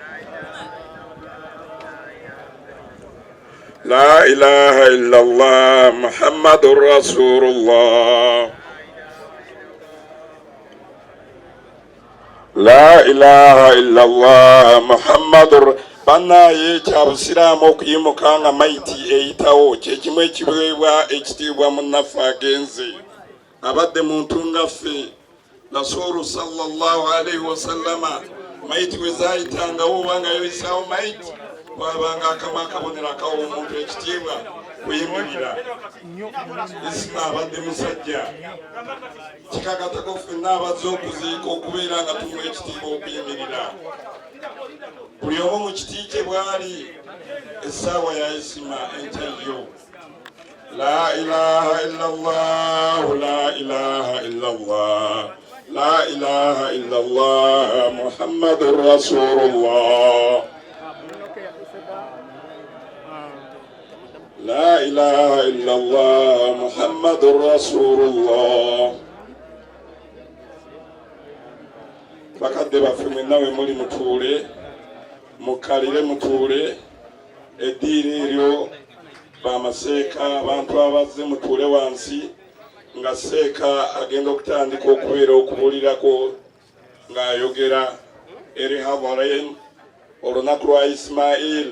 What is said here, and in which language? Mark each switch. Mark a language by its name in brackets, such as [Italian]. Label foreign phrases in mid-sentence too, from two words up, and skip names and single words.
[Arabic] لا إله إلا الله محمد رسول الله. لا إله إلا الله محمد. [Ganda] Bana yecha abusiramu okuyimuka nga maiti eyitawo kyekimu ekiweebwa ekitiibwa munaffe agenze abadde muntu nga ffe. [Arabic] رسول صلى الله عليه وسلم [Ganda] maiti we zaayitangawo obanga yoyisaawo maiti wabanga akamu akabonero akawa omuntu ekitiibwa kuyimirira. Isima abadde musajja kikakatako ffenna abazze okuziika okubeera nga tumuwa ekitiibwa okuyimirira. Buli omu mu kiti kye bw'ali essaawa ya Isima enkyayo. [Arabic] لا إله إلا الله لا إله إلا الله لا إله إلا الله محمد رسول الله. لا إله إلا الله محمد رسول الله. [Ganda] Bakadde baffe mwenna we muli mutuule, mukalire mutuule. Eddiini eryo bamaseeka abantu abazze mutuule wansi nga seeka agenda okutandika okubeera okubuulirako ng'ayogera eri Havarein olunaku lwa Ismail.